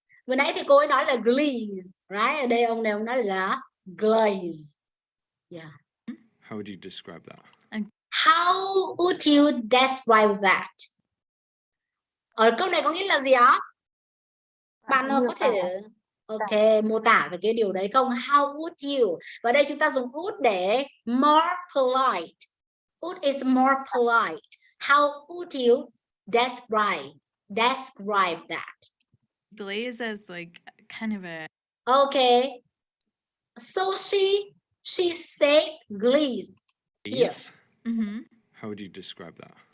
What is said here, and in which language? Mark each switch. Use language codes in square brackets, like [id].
[vi] Vừa nãy thì cô ấy nói là glaze, [en] right? [vi] Ở đây ông này ông nói là glaze. [en] Yeah. How would you describe that? How would you describe that? [vi] Ở câu này có nghĩa là gì ạ? Bạn có thể mô tả về cái điều đấy không? [en] How would you? [vi] Và đây chúng ta dùng would để [en] more polite. Would is more polite. How would you describe that? Glaze as like kind of a Okay. So she said glaze. Glaze. Mhm. How would you describe that?